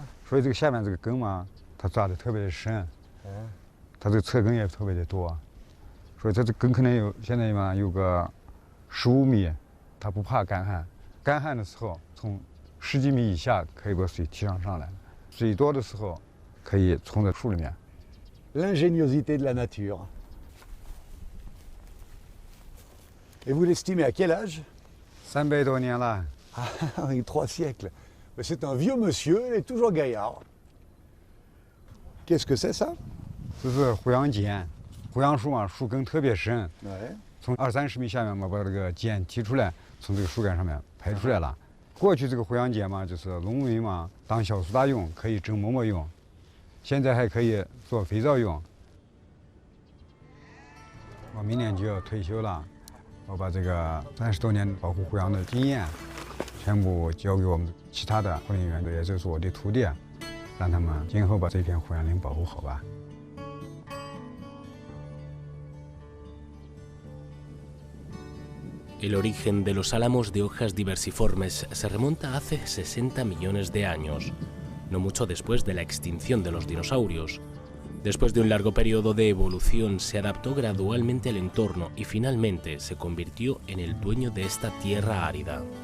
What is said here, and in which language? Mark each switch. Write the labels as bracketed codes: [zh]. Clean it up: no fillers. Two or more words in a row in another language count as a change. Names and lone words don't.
[zh] 所以这个下面这个根嘛，它扎得特别的深，它这个侧根也特别的多，所以它这根可能现在嘛有个15米，它不怕干旱。干旱的时候，从10几米以下可以把水提上来，水多的时候可以冲在树里面。 [fr] L'ingéniosité de la nature. Et vous l'estimez à quel âge? [zh] 300 多年了。 [fr] Ah, avec 3 siècles. Mais c'est un vieux monsieur, il est toujours gaillard. Qu'est-ce que c'est ça? [zh] 这是胡杨碱，胡杨树嘛，树根特别深， [fr] Ouais. [zh] 从20、30米下面嘛，把这个碱提出来，从这个树干上面排出来了。过去这个胡杨碱嘛，就是农民嘛当小苏打用，可以蒸馍馍用，现在还可以做肥皂用。我明年就要退休了，我把这个30多年保护胡杨的经验，全部交给我们其他的护林员，也就是我的徒弟，让他们今后把这片胡杨林保护好吧。 [es] El origen de los álamos de hojas diversiformes se remonta a hace 60 millones de años, no mucho después de la extinción de los dinosaurios. Después de un largo periodo de evolución, se adaptó gradualmente al entorno y finalmente se convirtió en el dueño de esta tierra árida.